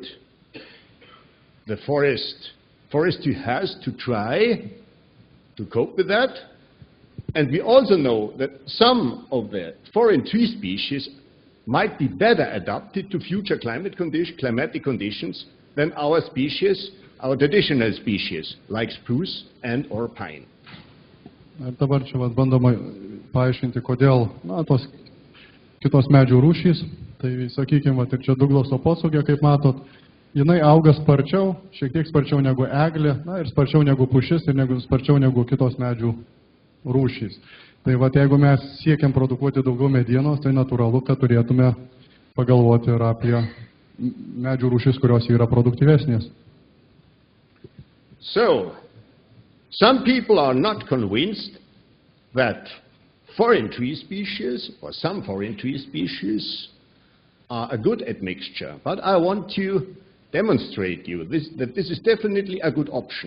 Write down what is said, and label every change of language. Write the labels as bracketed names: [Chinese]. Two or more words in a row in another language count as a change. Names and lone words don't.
[English] The forestry has to try to cope with that. And we also know that some of the foreign tree species might be better adapted to future climatic conditions than our species, our traditional species, like spruce and or pine. [Lithuanian] Dabar čia bandoma paaiškinti, kodėl tos kitos medžių rūšys, tai sakykime, ir čia Douglaso posūgė, kaip matot, jinai auga sparčiau, šiek tiek sparčiau negu eglė, ir sparčiau negu pušis ir sparčiau negu kitos medžių rūšys. Tai jeigu mes siekiam produkuoti daugiau medienos, tai natūralu, kad turėtume pagalvoti ir apie medžių rūšis, kurios yra produktyvesnės. [English] So, some people are not convinced that foreign tree species or some foreign tree species are a good admixture, but I want to demonstrate you that this is definitely a good option.